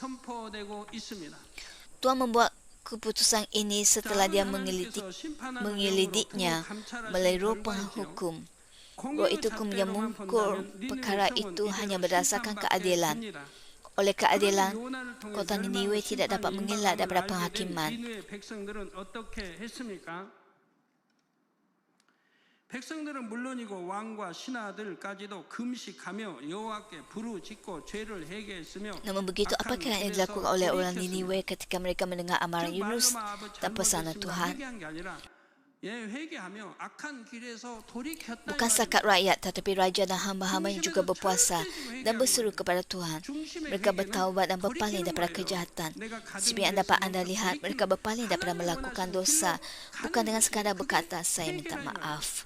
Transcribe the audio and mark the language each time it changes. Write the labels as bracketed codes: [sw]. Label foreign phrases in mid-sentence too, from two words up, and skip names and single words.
[ms] Tuhan membuat keputusan ini setelah dia menyelidiknya melalui roh penghukum. Roh itu kemudian mengukur perkara itu hanya berdasarkan keadilan. Oleh keadilan, kota Niniwe tidak dapat mengelak daripada penghakiman. [ko] 백성들은 물론이고 왕과 신하들까지도 금식하며 여호와께 부르짖고 죄를 회개했으며. [ms] Namun begitu, apakah yang dilakukan oleh orang Niniwe ketika mereka mendengar amaran Yunus dan pesanan Tuhan? Bukan setakat rakyat, tetapi raja dan hamba-hambanya juga berpuasa dan berseru kepada Tuhan. Mereka bertaubat dan berpaling daripada kejahatan. Seperti yang dapat anda lihat, mereka berpaling daripada melakukan dosa, bukan dengan sekadar berkata, saya minta maaf.